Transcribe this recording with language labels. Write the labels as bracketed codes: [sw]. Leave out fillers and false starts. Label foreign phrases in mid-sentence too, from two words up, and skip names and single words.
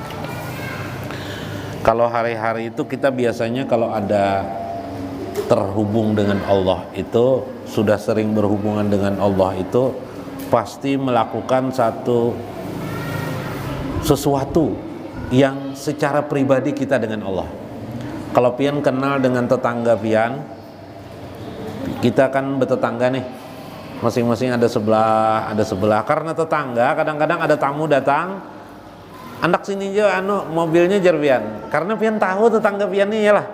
[id] Kalau hari-hari itu kita biasanya kalau ada terhubung dengan Allah itu, sudah sering berhubungan dengan Allah itu, pasti melakukan sesuatu yang secara pribadi kita dengan Allah. Kalau pian kenal dengan tetangga pian, kita kan bertetangga nih, masing-masing ada sebelah. Karena tetangga, kadang-kadang ada tamu datang, andak sini aja mobilnya [bjn] jar pian. [id] Karena pian tahu tetangga pian nih lah.